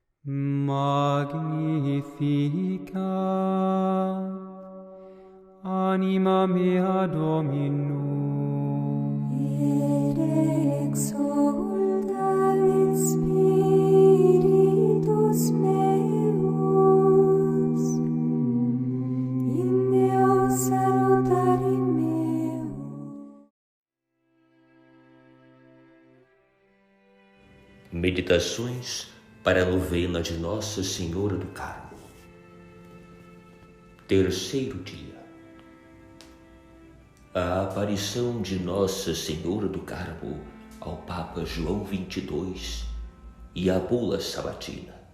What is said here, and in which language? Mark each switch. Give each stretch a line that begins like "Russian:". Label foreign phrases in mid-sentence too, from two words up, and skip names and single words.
Latin: Magnificat anima mea Dominum, et exsultat spiritus meus in Deo salutari meo.
Portuguese: Meditações para a novena de Nossa Senhora do Carmo. Terceiro dia. A aparição de Nossa Senhora do Carmo ao Papa João XXII e a bula sabatina.